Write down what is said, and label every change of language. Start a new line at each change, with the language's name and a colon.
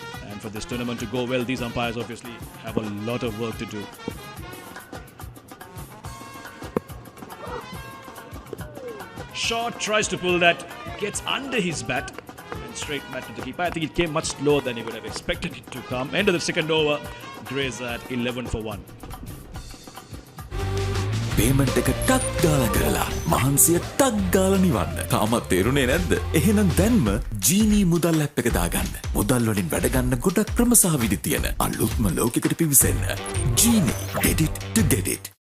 English: And for this tournament to go well, these umpires obviously have a lot of work to do. Short tries to pull that, gets under his bat and straight bat to the keeper. I think it came much slower than he would have expected it to come. End of the second over. Grazer at 11 for 1.
Sinhala: Payment එක ටක් ගාලා කරලා මහන්සිය ටක් ගාලා නිවන්න. තාමත් තේරුනේ නැද්ද? එහෙනම් දැන්ම ජීනී මුදල් ඇප් එක දාගන්න. මුදල් වලින් වැඩ ගන්න ගොඩක් ක්‍රම සහ විදි තියෙන අලුත්ම ලෝකයකට පිවිසෙන්න.
English: Genie get it to get it.